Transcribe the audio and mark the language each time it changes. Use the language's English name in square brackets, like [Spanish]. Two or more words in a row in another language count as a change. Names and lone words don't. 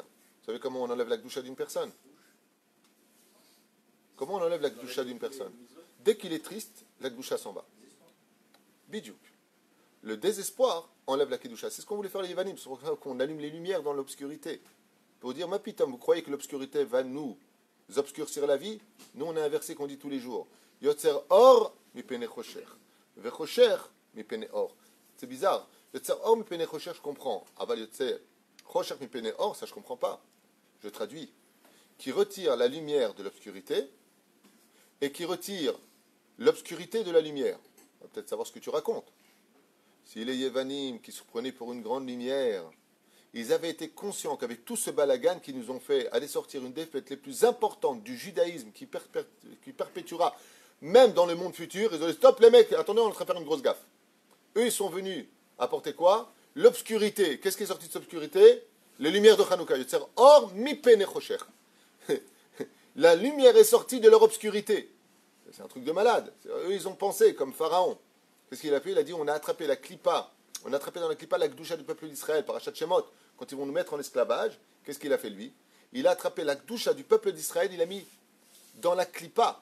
[French] Vous savez comment on enlève la kedusha d'une personne? Comment on enlève la kedusha d'une personne? Dès qu'il est triste, la kedusha s'en va. Bidjouk. Le désespoir enlève la kedusha. C'est ce qu'on voulait faire les Yévanim, c'est pour ça qu'on allume les lumières dans l'obscurité. Pour dire, [Hebrew] מה פתאום, [French] vous croyez que l'obscurité va nous obscurcir la vie? Nous, on a un verset qu'on dit tous les jours. [Hebrew] יוצר אור מפני חושך. וחושך מפני אור. [French] C'est bizarre. [Hebrew] יוצר אור מפני חושך, [French] je comprends. [Hebrew] אבל יוצר חושך מפני אור, [French] ça je comprends pas. Je traduis. Qui retire la lumière de l'obscurité et qui retire l'obscurité de la lumière. On va peut-être savoir ce que tu racontes. Si les Yévanim qui se prenaient pour une grande lumière, ils avaient été conscients qu'avec tout ce balagan qu'ils nous ont fait aller sortir une des fêtes les plus importantes du judaïsme qui perpétuera même dans le monde futur, ils ont dit stop les mecs, attendez, on est en train de faire une grosse gaffe. Eux, ils sont venus apporter quoi? L'obscurité. Qu'est-ce qui est sorti de cette obscurité? Les lumières de Hanouka. [Hebrew] אור מפני חושך. [French] La lumière est sortie de leur obscurité. C'est un truc de malade. Eux, ils ont pensé comme Pharaon. Qu'est-ce qu'il a fait? Il a dit, on a attrapé la clipa. On a attrapé dans la clipa la Kedusha du peuple d'Israël, Parashat Shemot, quand ils vont nous mettre en esclavage. Qu'est-ce qu'il a fait lui? Il a attrapé la Kedusha du peuple d'Israël, il a mis dans la clipa.